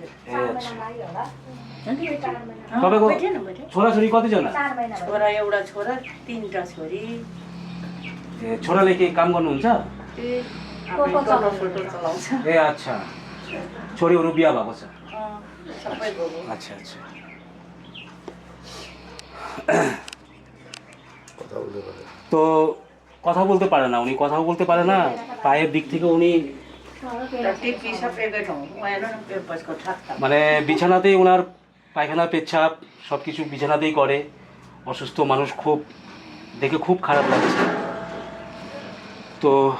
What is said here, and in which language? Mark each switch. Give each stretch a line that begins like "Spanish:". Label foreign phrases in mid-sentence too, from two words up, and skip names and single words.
Nepali: ए अच्छा तपाईँको छोराछोरी कतिजना छोरा एउटा छोरा तीनटा छोरी ए छोराले के काम गर्नुहुन्छ फोटो चलाउँछ ए अच्छा छोरीहरू बिहा भएको छ सबै गयो
Hindi: अच्छा अच्छा
Bangla: তো কথা বলতে পারে না উনি কথা বলতে পারে না পায়ের দিক থেকে উনি মানে বিছানাতেই ওনার পায়খানা পেচ্ছাপ সব কিছু বিছানাতেই করে অসুস্থ মানুষ খুব দেখে খুব খারাপ লাগছে তো